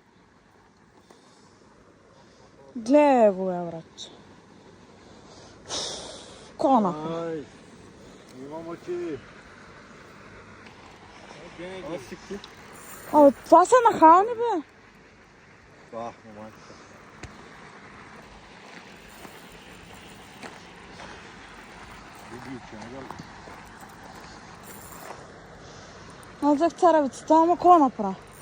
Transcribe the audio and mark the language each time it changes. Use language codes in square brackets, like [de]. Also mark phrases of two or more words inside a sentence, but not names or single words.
[bg] Гледай го, бе, братче. Кона. [tr] Ay. İmam Hatibi. [bg] Абе, това са нахални, бе. Bak, момента. Аз взех царевицата, ама какво направя?